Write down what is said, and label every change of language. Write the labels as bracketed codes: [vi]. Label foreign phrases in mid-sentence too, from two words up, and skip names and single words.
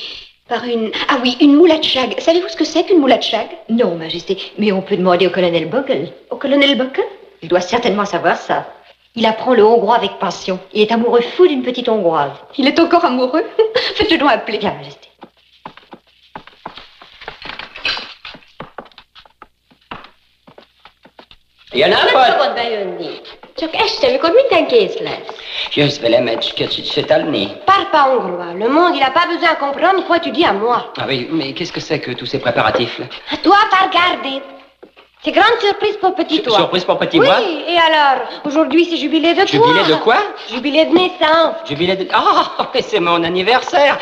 [fr] Par une... Ah oui, une moulatchag. Savez-vous ce que c'est qu'une moulatchag? Non, Majesté, mais on peut demander au colonel Buckle. Au colonel Buckle? Il doit certainement savoir ça. Il apprend le hongrois avec passion. Il est amoureux fou d'une petite hongroise. Il est encore amoureux? Faites-le donc appeler. Bien, Majesté. [hu] Szabad bejönni. Csak este, mikor minden kész lesz. Jössz velem egy kicsit sétálni? [fr] Parle pas hongrois. Le monde, il a pas besoin de comprendre quoi tu dis à moi. Ah oui, mais qu'est-ce que c'est que tous ces préparatifs là? Toi, pas regarder. C'est grande surprise pour petit toi. Surprise pour petit oui, moi? Oui, et alors? Aujourd'hui, c'est jubilé de toi. Jubilé de quoi? Jubilé de naissance. Jubilé de... Ah, c'est mon anniversaire.